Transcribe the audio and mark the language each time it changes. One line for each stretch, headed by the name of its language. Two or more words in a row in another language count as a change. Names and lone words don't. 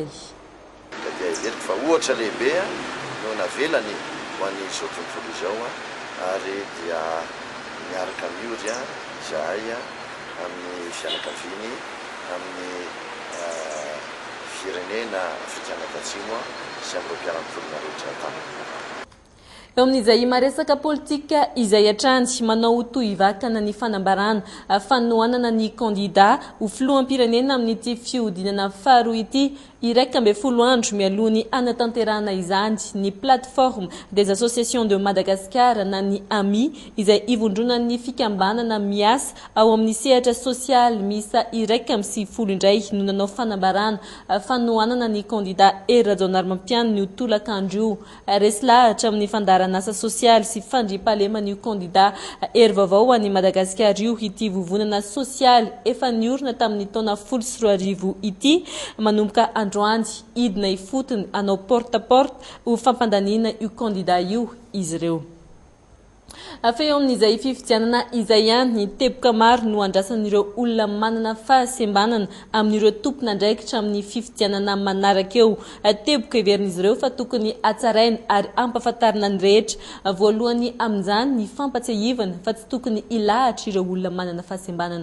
Malagasy: Fa ohatra lehibe no navelany ho an'ny izao tontolo izao ary dia miaraka miory izahay amin'ny fianakaviany amin'ny firenena Afrikana Atsimo sy amin'ireo mpiara-mivolina rehetra tany. Eo amin'izay maresaka politika izay hatrany manao toy vakana ny fanambarana fanohanana ny kandida ho filoham-pirenena amin'ity fiodinana faharoa ity iraika amby folo andro mialoha ny anatanterahana izany ny plateforme des associations de Madagascar na ny AMI izay ivondrona ny fikambanana miasa ao amin'ny sehatra sosialy misa iraika amby sivifolo indray no nanao fanambarana fanohanana ny kandida Rajaonarimampiany ny tolakandro resy lahatra amin'ny fandarana asa sosialy sy fandriam-pahalema ny kandida vaovao any Madagascar io ity vovonana sosialy efa niorina tamin'ny taona 2010 ity manomboka androany idina ifotony anao porte-à-porte ho fampandaniana io kandida io izy ireo. Afeo amin'izay fifidianana izay ihany ny teboka maro no andrasan'ireo olona manana fahasembanana amin'ireo tompona andraikitra amin'ny fifidianana manaraka eo. Teboka iverin'izy ireo fa tokony hatsaraina ary ampahafantarina ny rehetra voalohany amin'izany ny fampatsiahivana fa tsy tokony ilahatra ireo olona manana fahasembanana.